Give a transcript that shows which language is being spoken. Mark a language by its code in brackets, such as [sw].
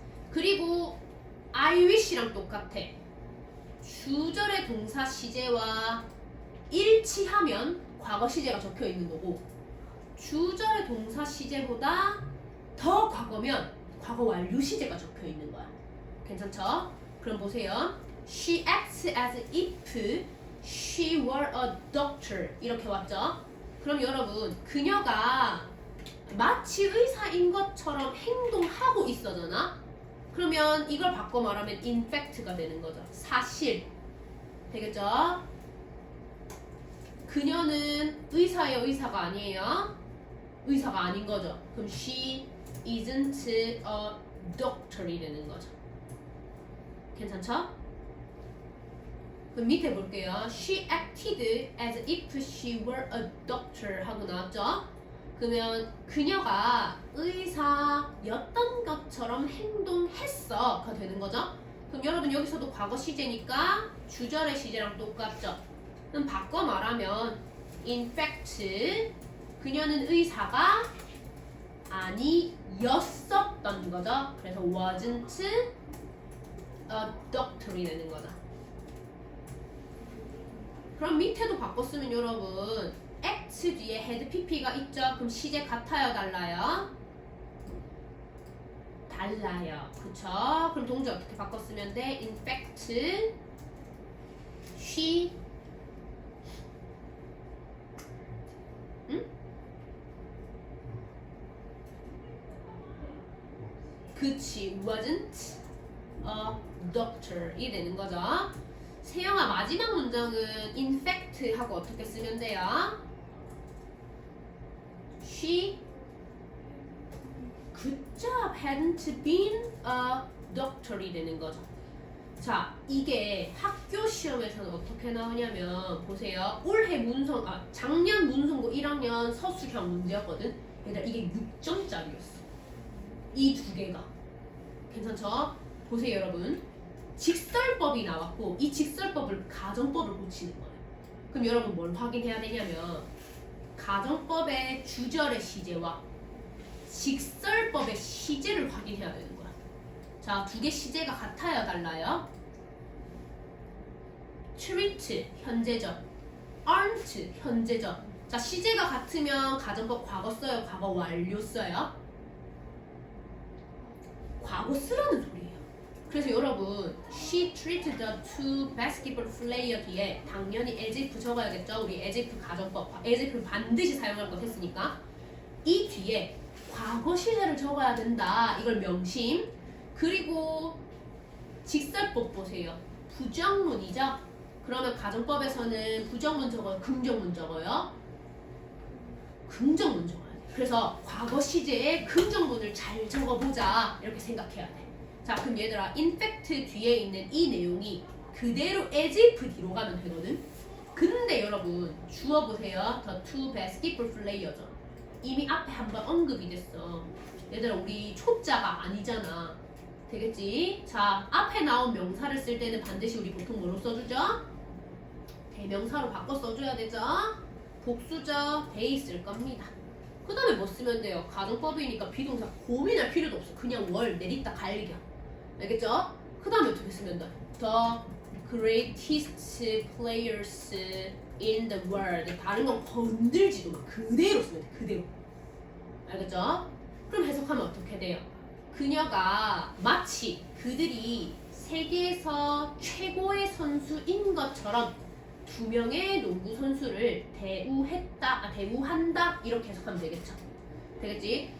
[ko] 그리고 I wish랑 똑같아. 주절의 동사 시제와 일치하면 과거 시제가 적혀 있는 거고 주절의 동사 시제보다 더 과거면 과거 완료 시제가 적혀 있는 거야. 괜찮죠? 그럼 보세요. [en] She acts as if she were a doctor. [ko] 이렇게 왔죠? 그럼 여러분, 그녀가 마치 의사인 것처럼 행동하고 있어잖아? 그러면 이걸 바꿔 말하면 in fact 가 되는 거죠. 사실. 되겠죠? 그녀는 의사예요, 의사가 아니에요? 의사가 아닌 거죠. [en] 그럼 she isn't a doctor이 되는 거죠. [ko] 괜찮죠? 그럼 밑에 볼게요. [en] She acted as if she were a doctor 하고 나왔죠? [ko] 그러면 그녀가 의사였던 것처럼 행동했어가 되는 거죠? 그럼 여러분 여기서도 과거 시제니까 주절의 시제랑 똑같죠? 그럼 바꿔 말하면 in fact 그녀는 의사가 아니었었던 거죠. 그래서 wasn't a doctor 이 되는 거죠. 그럼 밑에도 바꿨으면 여러분 act 뒤에 had pp가 있죠? 그럼 시제 같아요, 달라요? 달라요. 그쵸? 그럼 동사 어떻게 바꿨으면 돼? [en] In fact, she 응? [ko] 그치, wasn't a doctor 이 되는 거죠. 세영아 마지막 문장은 in fact 하고 어떻게 쓰면 돼요? [en] She good job hadn't been a doctor이 되는 거죠. [ko] 자, 이게 학교 시험에서는 어떻게 나오냐면 보세요. 올해 작년 문성고 1학년 서술형 문제였거든. 얘들아 이게 6점짜리였어. 이 두 개가. 괜찮죠? 보세요 여러분. 직설법이 나왔고 이 직설법을 가정법을 고치는 거예요. 그럼 여러분 뭘 확인해야 되냐면 가정법의 주절의 시제와 직설법의 시제를 확인해야 되는 거야. 자, 두 개 시제가 같아요, 달라요? treat 현재적, aren't 현재적. 자, 시제가 같으면 가정법 과거 써요, 과거 완료 써요? 과거 쓰라는 소리예요. [en] 그래서 여러분 she treated the two basketball player 뒤에 당연히 as if 적어야겠죠. [ko] 우리 as if 가정법 as if를 반드시 사용할 것 했으니까 이 뒤에 과거 시제를 적어야 된다. 이걸 명심. 그리고 직설법 보세요. 부정문이죠. 그러면 가정법에서는 부정문 적어요, 긍정문 적어요? 긍정문 적어야 돼. 그래서 과거 시제에 긍정문을 잘 적어보자 이렇게 생각해야 돼. 자, 그럼 얘들아 in fact 뒤에 있는 이 내용이 그대로 as if 뒤로 가면 되거든. 근데 여러분 주어 보세요. [en] The two basketball player죠. [ko] 이미 앞에 한번 언급이 됐어. 얘들아 우리 초자가 아니잖아. 되겠지? 자, 앞에 나온 명사를 쓸 때는 반드시 우리 보통 뭐로 써주죠? 대명사로 바꿔 써줘야 되죠? 복수죠? they 쓸 겁니다. 그 다음에 뭐 쓰면 돼요? 가정법이니까 비동사 고민할 필요도 없어. 그냥 월 내리다 갈겨. 알겠죠? 그 다음에 어떻게 쓰면 돼? [en] The greatest players in the world. [ko] 다른 건 건들지도 마. 그대로 쓰면 돼. 그대로. 알겠죠? 그럼 해석하면 어떻게 돼요? 그녀가 마치 그들이 세계에서 최고의 선수인 것처럼 두 명의 농구 선수를 대우한다 이렇게 해석하면 되겠죠. 되겠지?